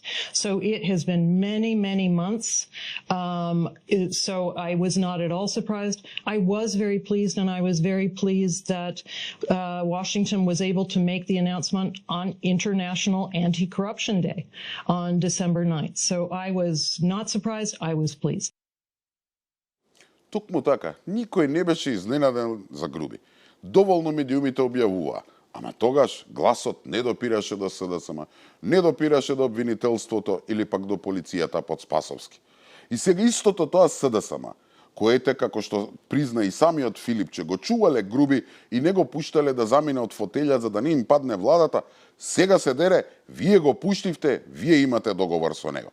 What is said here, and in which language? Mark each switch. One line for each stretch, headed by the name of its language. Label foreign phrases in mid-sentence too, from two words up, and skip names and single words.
English: So it has been many, many months. So I was not at all surprised. I was very pleased, and I was very pleased that Washington was able to make the announcement on International Anti-Corruption Day on December 9th. So I was not surprised. I was pleased.
Macedonian: Токму така, никој не беше изненаден за Груби. Доволно медиумите објавуваа, ама тогаш гласот не допираше до СДСМ, не допираше до обвинителството или пак до полицијата под Спасовски. И сега истото тоа СДСМ, коете, како што призна и самиот Филипче, го чувале Груби и не го пуштале да замине од фотелја за да не им падне владата, сега се дере, вие го пуштивте, вие имате договор со него.